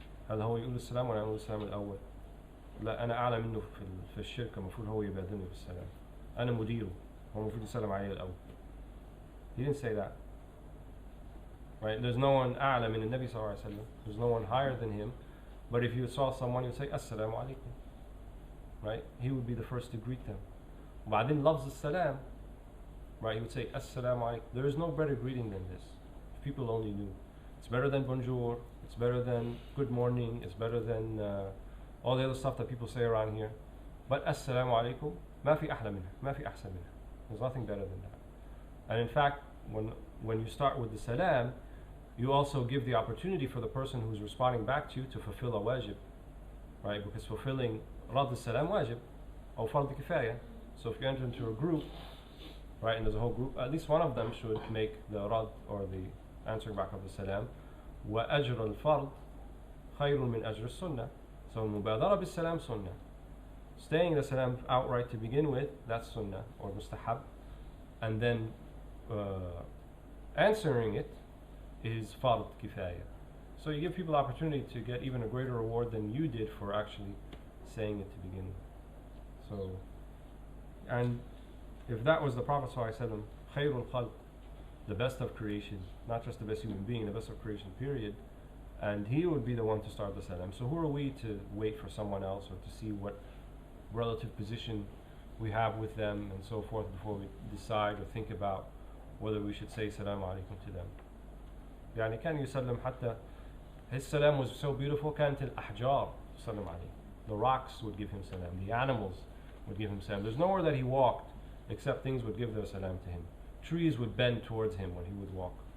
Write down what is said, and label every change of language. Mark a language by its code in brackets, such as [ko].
[ar] هل هو يقول السلام ولا يقول السلام الأول؟ لا أنا أعلى منه في الشركة، المفروض هو يبادرني بالسلام. أنا مديره، هو المفروض يسلم علي الأول. [en] He didn't say that. Right? There's no one [ar] أعلى من النبي صلى الله عليه وسلم. [en] There's no one higher than him. But if you saw someone, you'd say [ar] السلام عليكم. [en] Right? He would be the first to greet them. [ar] وبعدين لفظ السلام. [en] Right? He would say [ar] السلام عليكم. [en] There is no better greeting than this. If people only knew. It's better than bonjour. It's better than good morning. It's better than all the other stuff that people say around here. [ar] But Assalamu alaikum, ما في أحلى منها, ما في أحسن منها. [en] There's nothing better than that. And in fact, when you start with the salam, you also give the opportunity for the person who's responding back to you to fulfill a wajib, right? Because fulfilling rad al-salam wajib, or fard kifaya. So if you enter into a group, right, and there's a whole group, at least one of them should make the rad, or the answering back of the salam. [ar] وأجر الفرد خير من أجر السنة. So المبادرة بالسلام sunnah. [en] Staying the salam outright to begin with, that's sunnah or mustahab, and then answering it is fard kifaya. So you give people opportunity to get even a greater reward than you did for actually saying it to begin with. So, and if that was the Prophet ﷺ, khayrul khalq, the best of creation, not just the best human being, the best of creation, period, and he would be the one to start the salam. So who are we to wait for someone else or to see what relative position we have with them and so forth before we decide or think about whether we should say salam alaikum to them. [ar] يعني كان يسلم حتى [en] his salam was so beautiful, [ar] كانت الأحجار تسلم عليه. [en] The rocks would give him salam, the animals would give him salam. There's nowhere that he walked except things would give their salam to him. Trees would bend towards him when he would walk.